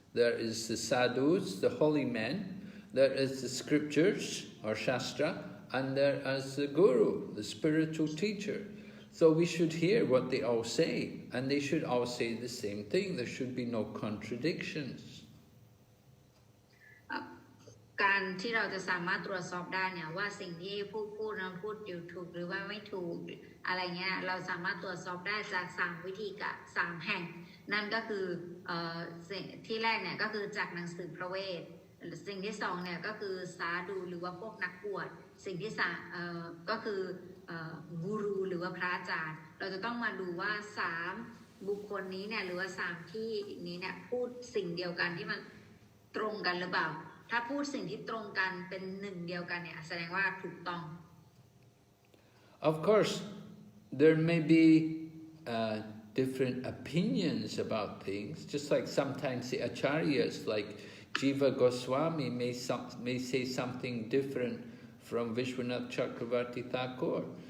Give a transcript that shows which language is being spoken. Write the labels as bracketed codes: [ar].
[en] There is the sadhus, the holy men, there is the scriptures or shastra, and there is the guru, the spiritual teacher. So we should hear what they all say, and they should all say the same thing. There should be no contradictions. [th] การที่เราจะสามารถตรวจสอบได้เนี่ยว่าสิ่งที่ผู้พูดนั้นพูดอยู่ถูกหรือว่าไม่ถูกอะไรเงี้ยเราสามารถตรวจสอบได้จาก3วิธีการ3แห่งนั่นก็คือ สิ่งที่แรกเนี่ยก็คือจากหนังสือพระเวทสิ่งที่2เนี่ยก็คือสาธุหรือว่าพวกนักบวชสิ่งที่3ก็คือกูรูหรือว่าพระอาจารย์เราจะต้องมาดูว่า3บุคคลนี้เนี่ยหรือว่า3ที่นี้เนี่ยพูดสิ่งเดียวกันที่มันตรงกันหรือเปล่าถ้าพูดสิ่งที่ตรงกันเป็นหนึ่งเดียวกันเนี่ยแสดงว่าถูกต้อง [en] Of course, there may be different opinions about things, just like sometimes the acharyas, like Jiva Goswami, may say something different from Vishwanath Chakravarti Thakur.